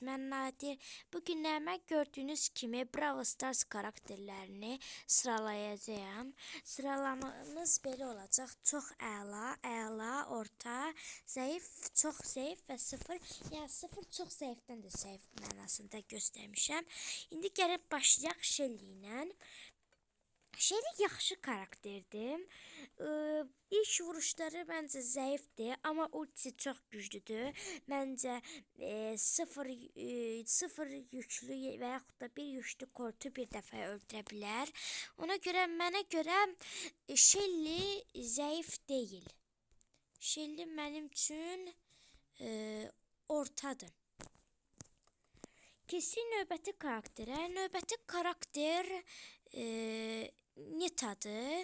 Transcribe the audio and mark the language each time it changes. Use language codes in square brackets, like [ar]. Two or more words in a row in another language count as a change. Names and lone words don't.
[tr] Ben Nadir. Bugün hemen gördüğünüz gibi Brawl Stars karakterlerini sıralayacağım. Sıralamamız böyle olacak. Çok əla, orta, zayıf, çok zayıf ve sıfır. Yani sıfır çok zayıftan da zayıf [az] mənasında göstermişəm. İndi gəlib başlayaq Shelly ilə. Shelly yaxşı karakterdir. [tr] İlk vuruşları bence zayıftı ama ultisi çok güçlüdür. [az] Bence sıfır yüklü və yaxud da bir yüklü koltu bir dəfə öldürə bilər. Ona görə mənə görə Shelly zayıf değil. Shelly mənim üçün ortadır. Kesin növbəti karakterə. Növbəti karakter Nita'dır.